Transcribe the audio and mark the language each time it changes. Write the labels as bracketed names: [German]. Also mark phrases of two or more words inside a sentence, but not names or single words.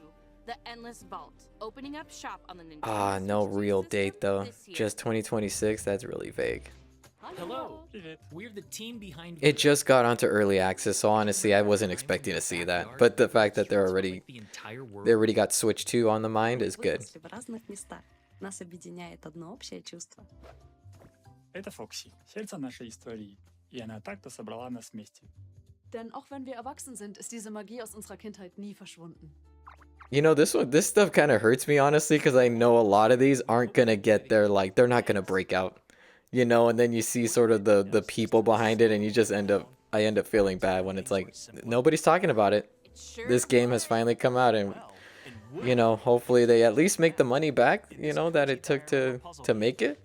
[English] Ah, no real date though. Just 2026, that's really vague. Hello, we're the team behind. It just got onto early access, so honestly, I wasn't expecting to see that. But the fact that they already got Switch 2 on the mind is good. [Russian] Это Фокси, сердце нашей истории, и она так-то собрала нас вместе. [German] Denn auch wenn wir erwachsen sind, ist diese Magie aus unserer Kindheit nie verschwunden. [English] You know, this stuff kind of hurts me honestly, because I know a lot of these aren't gonna get there, like they're not gonna break out. You know, and then you see sort of the people behind it, and you just I end up feeling bad when it's like nobody's talking about it. This game has finally come out, and you know, hopefully they at least make the money back, you know, that it took to make it.